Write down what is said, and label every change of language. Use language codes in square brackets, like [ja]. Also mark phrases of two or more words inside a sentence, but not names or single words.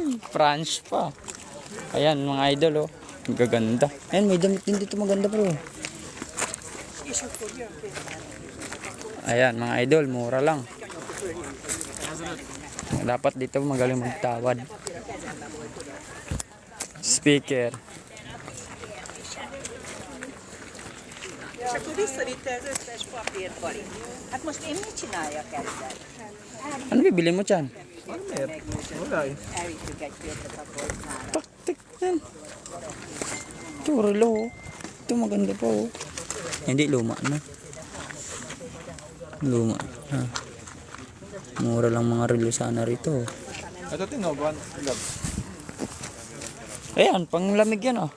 [tl] French pa. Ayan mga idol oh. Ang gaganda. Ayan may damit din dito maganda bro. Ayan mga idol. Mura lang. Dapat dito magaling magtawad. Speaker. [hu] És akkor visszavitte az összes papírt, Bali. Hát most én mit csináljak ezzel? [tl] Ano bibili mo dyan? Wala eh. [hu] Elvittük egy péntet a polcnára. [tl] Taktik yan. Ito relo oh. Ito maganda pa oh. Hindi luma na. Luma. Ha. Mura lang mga relo sana rito. Ito tinoban. Ayan, panglamig yan oh.